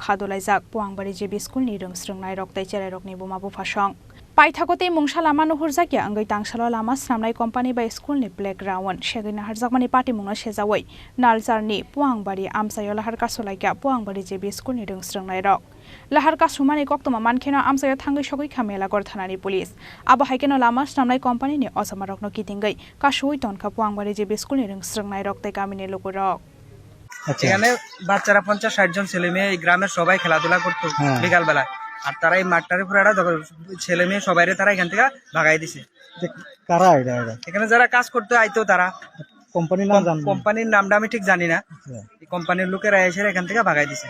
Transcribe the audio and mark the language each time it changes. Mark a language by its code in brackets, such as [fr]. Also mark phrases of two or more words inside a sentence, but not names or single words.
[trp] khadolaijak Puwangbari JB Schoolni Rwng Swrwngnairok tei chererokni buma bufasong Paithakote mungsa lama nuhurjakya angai Tangsalo lama snamnai company by Schoolni black Rwng Shagina Harjakmani party mungno Shezawai Nalcharni Puwangbari Amchaio Lahar Kasulaikha Puwangbari JB Schoolni Rwng Swrwngnairok Lahar Kasumani koktuma mankeno Amchaio thangai Schoolni melagor thanani police abo haikeno lama snamnai company ni osamarokno kitingai kasui tonkha Puwangbari JB Schoolni Rwng Swrwngnairok tei gamini lokorok [bn] এখানে বাচ্চারা 50-60 জন ছেলে মেয়ে এই গ্রামের সবাই খেলাধুলা করতো বিকাল বেলা আর তারা এই মাঠটারে পুরাটা ছেলে মেয়ে সবাইরে তারা এখান থেকে ভাগাই দিছে কারা এটা এখানে যারা কাজ করতে আইতো তারা কোম্পানির নাম জানেন কোম্পানির নামটা আমি ঠিক জানি না এই কোম্পানির লোকেরা এসে এখান থেকে ভাগাই দিছে